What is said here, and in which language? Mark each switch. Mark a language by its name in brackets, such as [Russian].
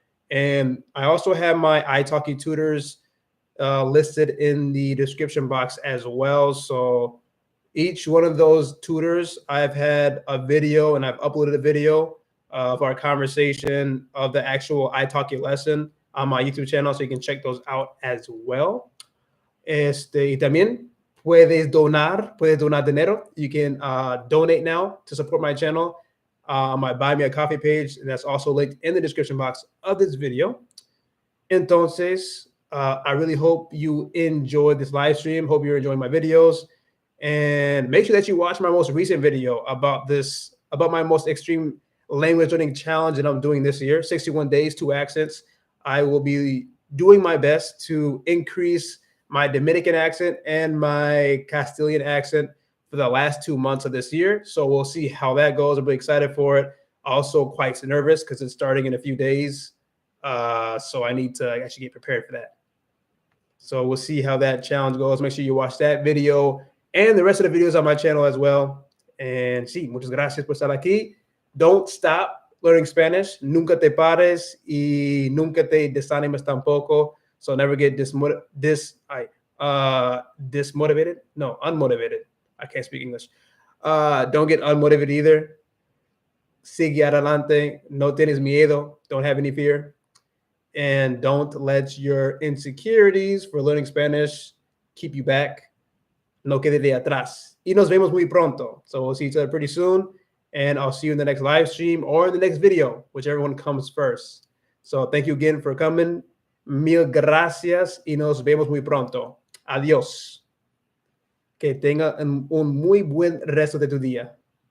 [English] And I also have my ITALKI tutors listed in the description box as well. So each one of those tutors, I've had a video and I've uploaded a video of our conversation of the actual ITALKI lesson on my YouTube channel, so you can check those out as well. [Spanish] Y también puedes donar dinero. [English] You can donate now to support my channel on my Buy Me a Coffee page, and that's also linked in the description box of this video. Entonces, I really hope you enjoyed this live stream. Hope you're enjoying my videos, and make sure that you watch my most recent video about my most extreme language learning challenge that I'm doing this year, 61 days, 2 accents. I will be doing my best to increase my Dominican accent and my Castilian accent for the last 2 months of this year. So we'll see how that goes. I'm really excited for it. Also quite nervous because it's starting in a few days. So I need to actually get prepared for that. So we'll see how that challenge goes. Make sure you watch that video and the rest of the videos on my channel as well. [Spanish] And sí, muchas gracias por estar aquí. [English] Don't stop learning Spanish. [Spanish] Nunca te pares y nunca te desanimes tampoco. [English] So never get dismotivated. No, unmotivated. I can't speak English. Don't get unmotivated either. [Spanish] Sigue adelante. No tienes miedo. [English] Don't have any fear. And don't let your insecurities for learning Spanish keep you back. [Spanish] No quede de atrás. Y nos vemos muy pronto. [English] So we'll see each other pretty soon. And I'll see you in the next live stream or in the next video, whichever one comes first. So thank you again for coming. [Spanish] Mil gracias y nos vemos muy pronto. Adiós. Que tenga un muy buen resto de tu día.